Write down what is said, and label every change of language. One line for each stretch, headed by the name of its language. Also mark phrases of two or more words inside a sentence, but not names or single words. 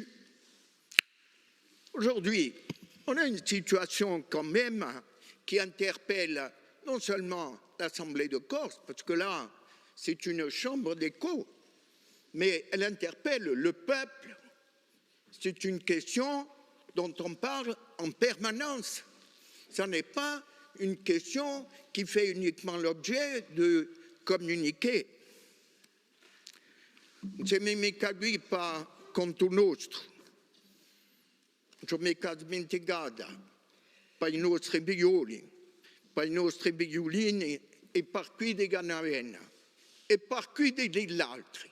French: Aujourd'hui, on a une situation quand même qui interpelle non seulement l'Assemblée de Corse, parce que là, c'est une chambre d'écho, mais elle interpelle le peuple. C'est une question dont on parle en permanence. Ce n'est pas une question qui fait uniquement l'objet de communiquer.
Corsican: Se mi mica qui pa conto nostro, non mi mica dimenticata, per i nostri figlioli, per i nostri figliolini e per qui di Canavena e per qui degli altri.